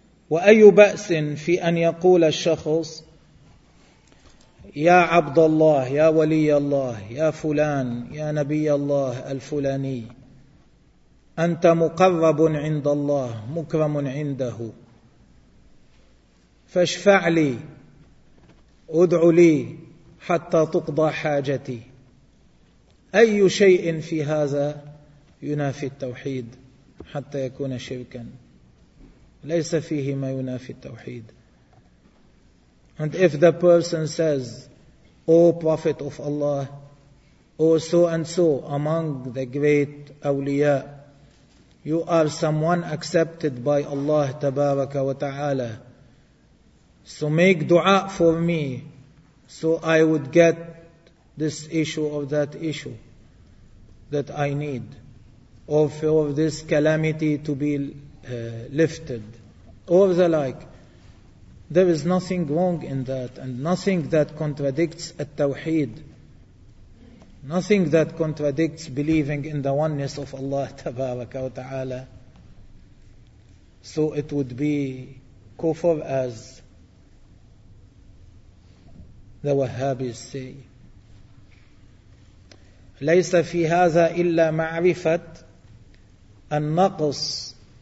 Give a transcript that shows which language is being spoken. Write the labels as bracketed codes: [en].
[ar] وأي بأس في أن يقول الشخص: يا عبد الله، يا ولي الله، يا فلان، يا نبي الله الفلاني، أنت مقرب عند الله، مكرم عنده، فاشفع لي، ادع لي حتى تقضى حاجتي. أي شيء في هذا ينافي التوحيد حتى يكون شركا؟ ليس فيه ما ينافي التوحيد. [en] And if the person says, "O Prophet of Allah, O so and so among the great awliya, you are someone accepted by Allah Tabaraka wa Ta'ala, so make dua for me so I would get this issue or that issue that I need, or for this calamity to be lifted," or the like. There is nothing wrong in that, and nothing that contradicts at-tawheed, nothing that contradicts believing in the oneness of Allah Tabaraka wa Ta'ala. So it would be kufr, as the Wahhabis say. [ar] ليس في هذا إلا معرفة النقص.